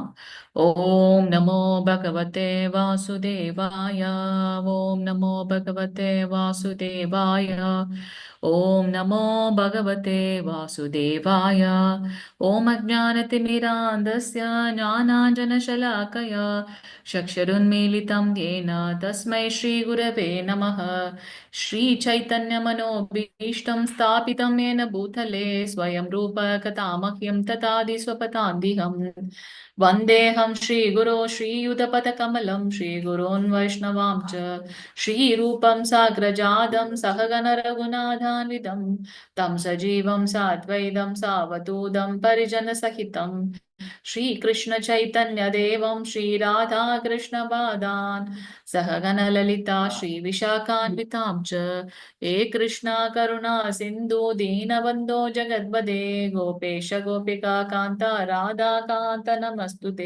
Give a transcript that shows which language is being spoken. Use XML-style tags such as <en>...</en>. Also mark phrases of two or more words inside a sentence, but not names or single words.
<sa>ஓம் நமோ பகவதே வாசுதேவாய. ஓம் நமோ பகவதே வாசுதேவாய. ஓம் நமோ பகவதே வாசுதேவாய. ஓம் அஜ்ஞானதிமிராந்தஸ்ய ஞானாஞ்சனசலாக்கயா சக்ஷருன்मीलितं येन तस्मै श्रीगुरवे नमः. श्रीचैतन्यमनोभीष्टं स्थापितं येन भूतले स्वयं रूप कथामह्यं तथादिस्वपदान्तिहं वन्देऽहं श्रीगुरो श्रीयुतपथकमलं श्रीगुरोन् वैष्णवां च श्रीरूपं साग्रजातं सहगण रघुनाथान्वितं तं सजीवं साद्वैतं सावधूतं परिजनसहितं श्रीकृष्ण चैतन्य देवं श्रीराधा कृष्ण पादान् सहगण ललिता श्रीविशाखान्वितां च हे कृष्णा करुणा सिन्धु दीनबन्धो जगद्पदे गोपेश गोपिका कान्ता राधा कान्त नमस्तुते.</sa>